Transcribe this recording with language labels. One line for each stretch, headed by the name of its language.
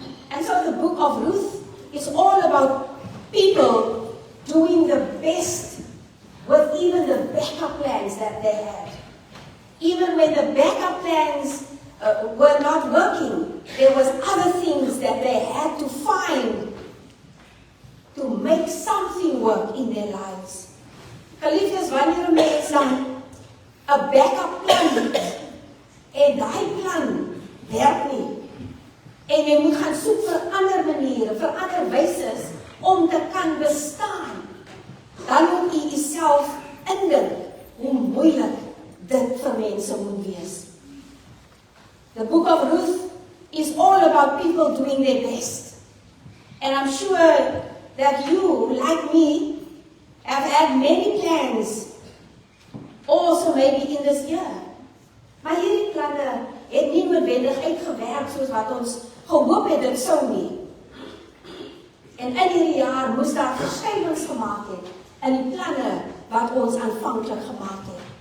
English: And so the book of Ruth is all about people doing the best with even the backup plans that they had. Even when the backup plans were not working, there was other things that they had to find to make something work in their lives.
Afrikaans: Geliefdes, wanneer 'n mens dan 'n backup plan het, en daai plan werk nie, en jy moet gaan soek vir ander maniere, vir ander wyses om te kan bestaan, dan moet jy jouself indink hoe moeilik dit vir mense moet wees.
English: The book of Ruth is all about people doing their best. And I'm sure that you, like me, have had many plans, also maybe in this year.
Afrikaans: Maar hierdie planne het nie noodwendig uitgewerk soos wat ons gehoop het dit sou nie. En in hierdie jaar moes daar verskywings gemaak het in die planne wat ons aanvanklik gemaak het.